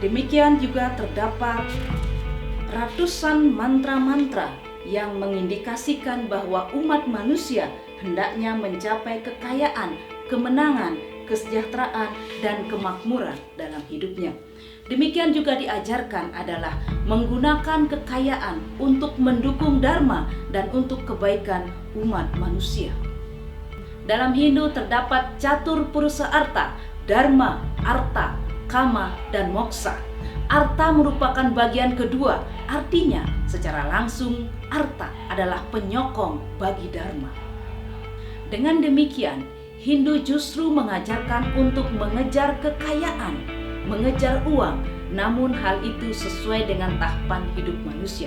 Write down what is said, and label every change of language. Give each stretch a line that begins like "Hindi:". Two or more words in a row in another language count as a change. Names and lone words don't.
Indonesian: Demikian juga terdapat ratusan mantra-mantra yang mengindikasikan bahwa umat manusia hendaknya mencapai kekayaan, kemenangan, kesejahteraan, dan kemakmuran dalam hidupnya. Demikian juga diajarkan adalah menggunakan kekayaan untuk mendukung dharma dan untuk kebaikan umat manusia. Dalam Hindu terdapat catur purusa arta, dharma, arta, kama, dan moksa. Arta merupakan bagian kedua, artinya secara langsung arta adalah penyokong bagi dharma. Dengan demikian, Hindu justru mengajarkan untuk mengejar kekayaan, mengejar uang, namun hal itu sesuai dengan tahapan hidup manusia.